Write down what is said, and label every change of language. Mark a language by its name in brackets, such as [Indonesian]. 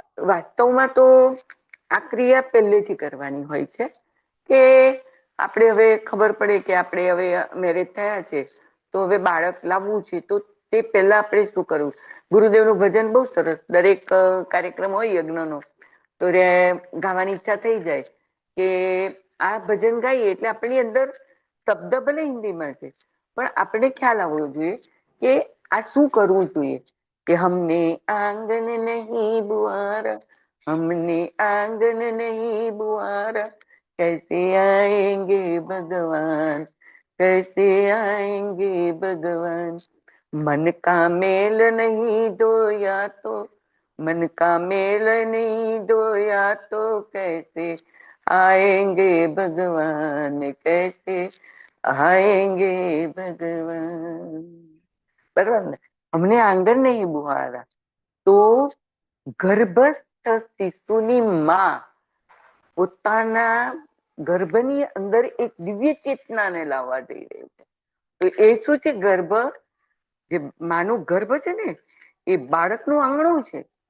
[Gujarati] વાસ્તવમાં તો આ ક્રિયા પહેલેથી કરવાની હોય છે કે આપણે હવે ખબર પડે કે આપણે હવે મેરેજ થયા છે, તો હવે બાળક લાવવું છે, તો તે પહેલા આપણે શું કરવું? ગુરુદેવનું ભજન બહુ સરસ, દરેક કાર્યક્રમ હોય યજ્ઞનો તો ગાવાની ઈચ્છા થઈ જાય કે આ ભજન ગાઈએ એટલે આપણી અંદર શબ્દ ભલે હિન્દીમાં છે, પણ આપણે ખ્યાલ આવવો જોઈએ કે આ શું કરવું જોઈએ કે [Hindi] હમને આંગન નહીં બુઆરા, हमने आंगन नहीं बुआरा, कैसे आएंगे भगवान, कैसे आएंगे भगवान। मन का मेल नहीं धोया तो, मन का मेल नहीं धोया तो कैसे आएंगे भगवान, कैसे आएंगे भगवान। [Gujarati] बराबर ने? [Hindi] हमने आंगन नहीं बुआरा तो [Gujarati] ગર્ભસ્થ શિશુની માં પોતાના ગર્ભની અંદર એક દિવ્ય ચેતનાને લાવવા જઈ રહી છે. તો એ શું છે? ગર્ભ, જે માનું ગર્ભ છે ને, એ બાળકનું આંગણું છે.